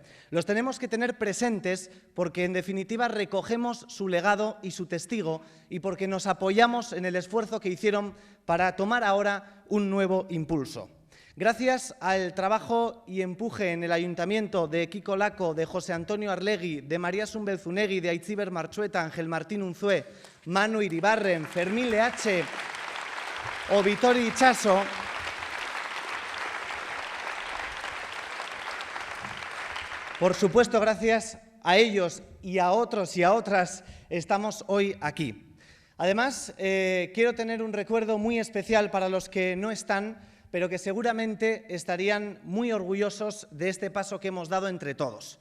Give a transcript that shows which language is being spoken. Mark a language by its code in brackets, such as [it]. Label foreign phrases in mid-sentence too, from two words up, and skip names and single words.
[es] Los tenemos que tener presentes porque, en definitiva, recogemos su legado y su testigo y porque nos apoyamos en el esfuerzo que hicieron para tomar ahora un nuevo impulso. Gracias al trabajo y empuje en el Ayuntamiento de Kiko Laco, de José Antonio Arlegui, de María Sumbelzunegui, de Aitziber Marchueta, Ángel Martín Unzué, Manu Iribarren, Fermín Leache o Vitori Itxaso, por supuesto, gracias a ellos y a otros y a otras, estamos hoy aquí. Además, quiero tener un recuerdo muy especial para los que no están, pero que seguramente estarían muy orgullosos de este paso que hemos dado entre todos.